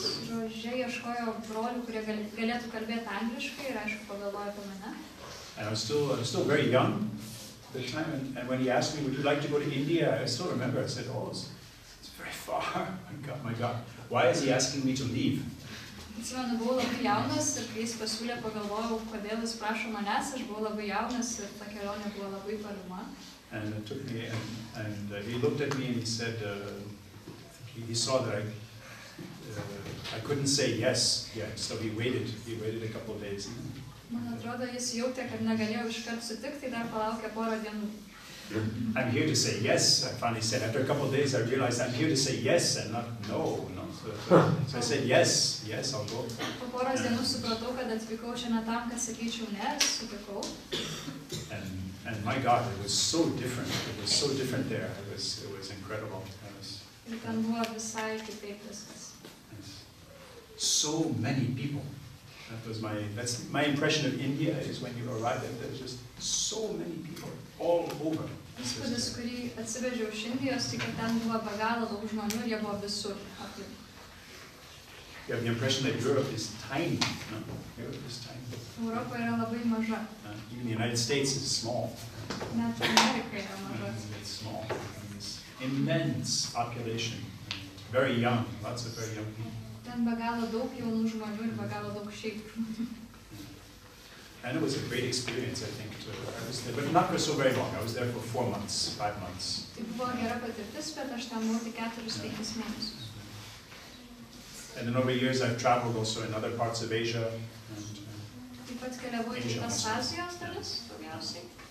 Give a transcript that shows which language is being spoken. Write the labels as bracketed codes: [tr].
[lt] Roger ieškojo brolių, kurie galėtų kalbėti angliškai, ir aišku, pagalvojo apie mane. [en] And I was still very young at the time, and when he asked me, would you like to go to India, I still remember, I said, oh, it's very far, my God. Why is he asking me to leave? [lt] Atsimenu, buvau labai jaunas ir kai jis pasiūlė, pagalvojau, kodėl jis prašo manęs, aš buvau labai jaunas ir ta kelionė buvo labai tolima. [en] And it took me, and he looked at me and he said, he saw that I couldn't say yes yet, so he waited a couple of days. [lt] Man atrodo, jis jautė, kad negalėjau iškart sutikti, tai dar palaukė porą dienų. [en] I'm here to say yes, I finally said. After a couple of days I realized I'm here to say yes and not no. So I said yes, I'll go. [lt] Po poros dienų supratau, kad atvykau šiandien tam, kad sakyčiau ne, sutikau. [en] And my God, it was so different. It was so different there. It was incredible. [lt] Ir ten buvo visai kitaip viskas. [en] So many people. That's my impression of India is when you arrive there, there's just so many people all over. [lt] Įspūdis, kurį atsivežiau iš Indijos, tai kad ten buvo be galo daug žmonių ir jie buvo visur aplink. [en] You have the impression that Europe is tiny. No? Europe is tiny. [lt] Europa yra labai maža. [en] Even the United States is small. [lt] Net Amerika yra maža. [en] It's small. It's immense population. Very young, lots of very young people. [lt] Ten be galo daug jaunų žmonių ir be galo daug šiaip žmonių. [en] And it was a great experience, I think. I was there, but not for so very long. I was there for 4 months, 5 months. [lt] Tai buvo gera patirtis, bet aš ten buvau tik 4-5 mėnesius. [en] And then over the years I've traveled also in other parts of Asia. [lt] Taip pat keliavau į kitas Azijos dalis, daugiausiai.